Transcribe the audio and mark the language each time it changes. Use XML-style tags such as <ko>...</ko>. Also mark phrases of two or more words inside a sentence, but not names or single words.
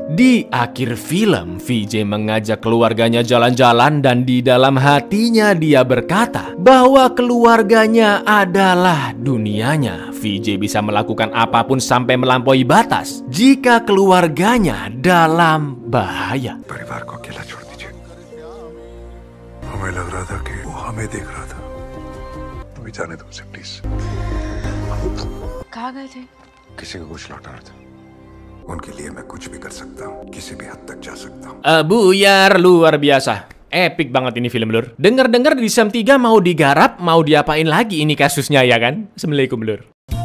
<id>Di akhir film, VJ mengajak keluarganya jalan-jalan dan di dalam hatinya dia berkata bahwa keluarganya adalah dunianya. VJ bisa melakukan apapun sampai melampaui batas jika keluarganya dalam bahaya.</id> <hi>परिवार को अकेला छोड़ दीजिए। हमें लग रहा था कि वो हमें देख रहा था। अभी जाने दो उसे प्लीज। कहाँ गए थे? किसी को कुछ लौटाना था। उनके लिए मैं कुछ भी कर सकता हूँ, किसी भी हद तक जा सकता हूँ।</hi> <id>Buyar luar biasa. Epic banget ini film, Lur. Dengar-dengar di Sam 3 mau digarap, mau diapain lagi ini kasusnya ya kan? Assalamualaikum, Lur.</id>